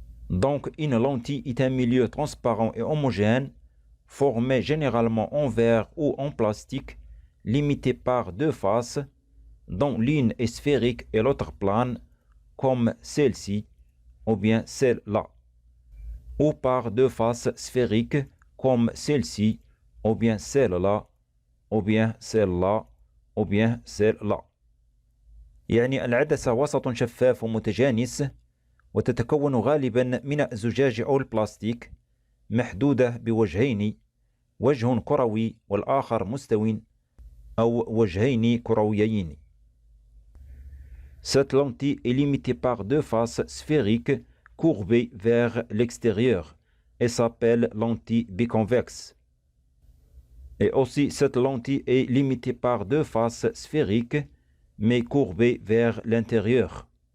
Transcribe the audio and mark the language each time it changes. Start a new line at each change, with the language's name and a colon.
French: Donc, une lentille est un milieu transparent et homogène, formé généralement en verre ou en plastique, limité par deux faces, dont l'une est sphérique et l'autre plane, comme celle-ci, ou bien celle-là, ou par deux faces sphériques, comme celle-ci, ou bien celle-là, ou bien celle-là, ou bien celle-là.
Arabic: يعني العدسة وسط شفاف ومتجانس وتتكون غالبا من الزجاج أو البلاستيك محدودة بوجهين، وجه كروي والآخر مستوٍ أو وجهين كرويين.
French: Cette lentille est limitée par deux faces sphériques courbées vers l'extérieur et s'appelle lentille biconvexe. Et aussi, cette lentille est limitée par deux faces sphériques, mais courbées vers l'intérieur.